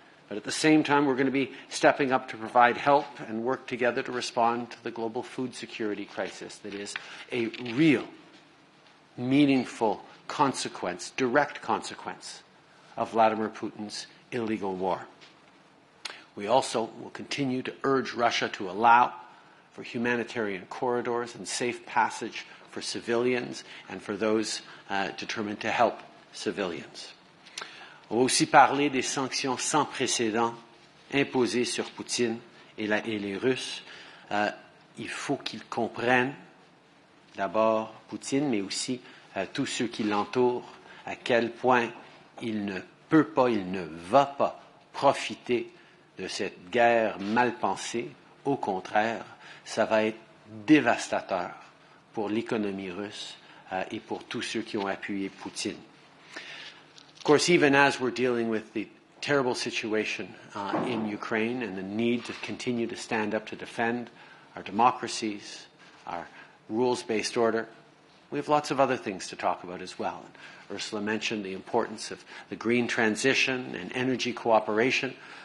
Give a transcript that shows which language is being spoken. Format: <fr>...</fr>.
<en>But at the same time, we're going to be stepping up to provide help and work together to respond to the global food security crisis that is a real, meaningful consequence, direct consequence of Vladimir Putin's illegal war. We also will continue to urge Russia to allow for humanitarian corridors and safe passage for civilians and for those determined to help civilians.</en> <fr>On va aussi parler des sanctions sans précédent imposées sur Poutine et les Russes. Il faut qu'ils comprennent, d'abord Poutine, mais aussi tous ceux qui l'entourent, à quel point il ne peut pas, il ne va pas profiter de cette guerre mal pensée. Au contraire, ça va être dévastateur pour l'économie russe et pour tous ceux qui ont appuyé Poutine.</fr> <en>Of course, even as we're dealing with the terrible situation in Ukraine and the need to continue to stand up to defend our democracies, our rules-based order, we have lots of other things to talk about as well. And Ursula mentioned the importance of the green transition and energy cooperation.</en>